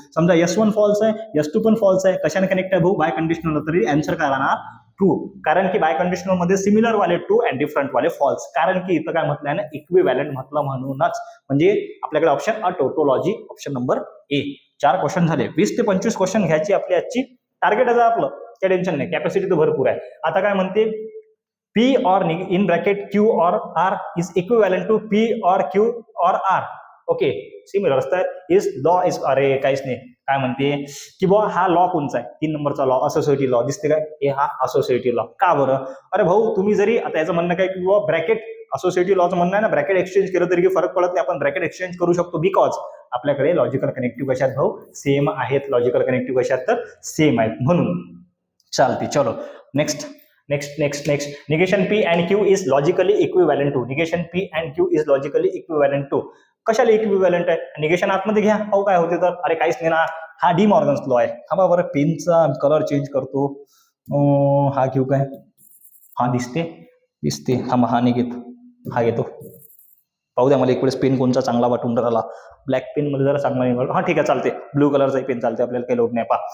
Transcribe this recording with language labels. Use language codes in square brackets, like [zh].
[mr] समजा S1 false आहे S2 पण फॉल्स आहे, कशाने कनेक्ट आहे भाऊ बाय कंडिशनल, तरी आन्सर काय राहणार ट्रू. कारण की बाय कंडिशनल मध्ये सिमिलर वाले ट्रू अँड डिफरंट वाले फॉल्स, कारण की इथं काय म्हटलंय ना इक्विव्हॅलंट म्हटलं म्हणूनच. म्हणजे आपल्याकडे option a tautology option number A. 4 question झाले, 20 ते 25 क्वेश्चन घ्यायची आपली आजची टार्गेट आहे आपलं, काय टेन्शन नाही, कॅपॅसिटी तर भरपूर आहे. आता काय म्हणते [en] P or in bracket Q or R is equivalent to P or Q or R. [mr] ओके सिमिलर असतात इज लॉ इज, अरे काहीच नाही. काय म्हणते की बुवा हा लॉ कोणचा आहे 3 नंबरचा लॉ असोसिएटिव्ह लॉ दिसते काय, हे हा असोसिएटिव्ह लॉ. का बरं अरे भाऊ तुम्ही जरी आता याचं म्हणणं काय की बुवा ब्रॅकेट असोसिएटिव्ह लॉचं म्हणणं आहे ना ब्रॅकेट एक्सचेंज केलं तरी फरक पडत नाही, आपण ब्रॅकेट एक्सचेंज करू शकतो बिकॉज आपल्याकडे लॉजिकल कनेक्टिव्ह कशात भाऊ सेम आहेत, लॉजिकल कनेक्टिव्ह कशात तर सेम आहेत म्हणून चालते. [en] चलो next negation P and Q is logically equivalent to. Negation P and Q is logically equivalent to. [mr] कशाला इक्विव्हॅलंट आहे, निगेशन आतमध्ये घ्या पाहू काय होते तर. अरे काहीच नाही ना, हा डी मॉर्गन्स लॉ आहे. हा बरं पेनचा कलर चेंज करतो, हा घेऊ काय, हा दिसते हा नाही घेत, हा घेतो. पाहू द्या मला एक वेळेस पेन कोणचा चांगला वाटून राहिला. ब्लॅक पेन मध्ये जरा चांगला निघाला, हा ठीक आहे चालते, ब्लू कलरचा पेन चालते, आपल्याला काही लोड नाही.